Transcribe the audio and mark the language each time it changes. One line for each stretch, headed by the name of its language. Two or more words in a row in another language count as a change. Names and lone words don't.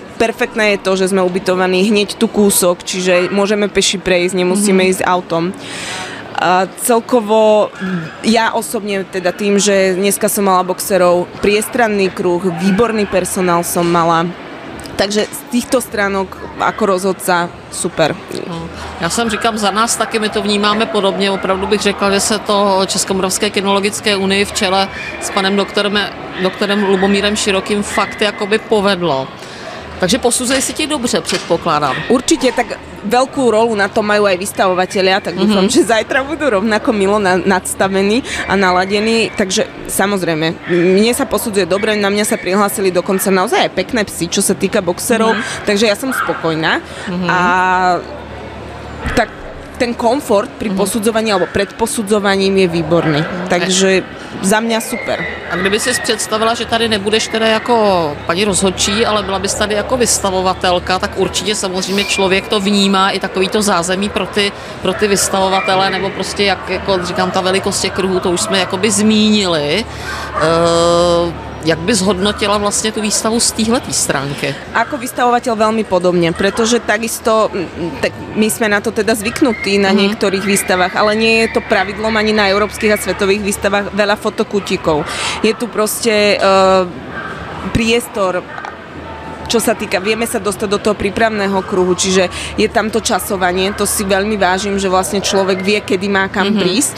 Slovak: Perfektné je to, že sme ubytovaní hneď tu kúsok, čiže môžeme peši prejsť, nemusíme ísť autom. A celkovo ja osobne teda tým, že dneska som mala boxerov, priestranný kruh, výborný personál som mala, takže z týchto stránok ako rozhodca super.
Czech: Já jsem říkám, za nás taky my to vnímáme podobně, opravdu bych řekla, že se to Českomoravské kinologické unii v čele s panem doktorem Lubomírem Širokým fakt jakoby povedlo. Takže posuzuje si ti dobře, předpokládám.
Slovak: Určite, tak veľkú rolu na to majú aj vystavovatelia, tak dúfam, že zajtra budú rovnako milo nadstavení a naladení. Takže samozrejme, mne sa posudzuje dobre, na mňa sa prihlásili dokonca naozaj aj pekné psy, čo sa týka boxerov, takže ja som spokojná. A tak ten komfort pri posudzovaní alebo pred posudzovaním je výborný. Takže za mňa super.
Czech: A kdyby si představila, že tady nebudeš teda jako paní rozhodčí, ale byla bys tady jako vystavovatelka, tak určitě samozřejmě člověk to vnímá i takový to zázemí pro ty vystavovatele, nebo prostě, jak jako říkám, ta velikost těch kruhů, to už jsme jakoby zmínili.
Slovak: Jak by zhodnotila vlastne tú výstavu z týhletý stránky? Ako vystavovateľ veľmi podobne, pretože takisto tak my sme na to teda zvyknutí na niektorých výstavách, ale nie je to pravidlom ani na európskych a svetových výstavách veľa fotokutíkov. Je tu proste priestor, čo sa týka, vieme sa dostať do toho prípravného kruhu, čiže je tam to časovanie, to si veľmi vážim, že vlastne človek vie, kedy má kam prísť.